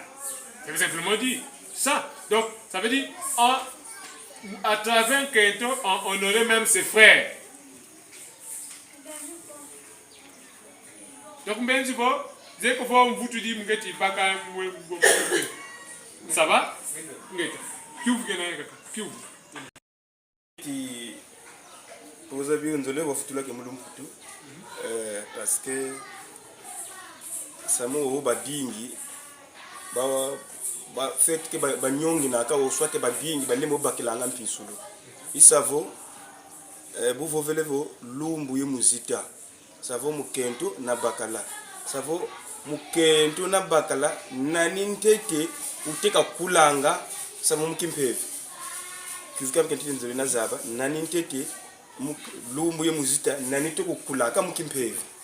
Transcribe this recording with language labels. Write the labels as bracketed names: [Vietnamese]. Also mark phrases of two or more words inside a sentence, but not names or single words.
[French] Ça veut simplement dire ça. Donc, ça veut dire, à travers Kento, on honorait même ses frères. Donc, Benzi, dès que vous tu dis, ça va? [Kongo] Poza bionzole wafutula ke mulum futu [French] parce que [Kongo] samo o badingi ba [French] fait que [Kongo] ba nyongi na ka o soit badingi ba lemo bakilanga mpisulu isavo buvo velevo lumbu yemuzita savo mukento na bakala savo mukento na bakala nani ntete uteka kulanga savo mukimpevi kizika mkentete nzole na zaba nani ntete lumbu yemuzita nani to kukulaka mukimpevi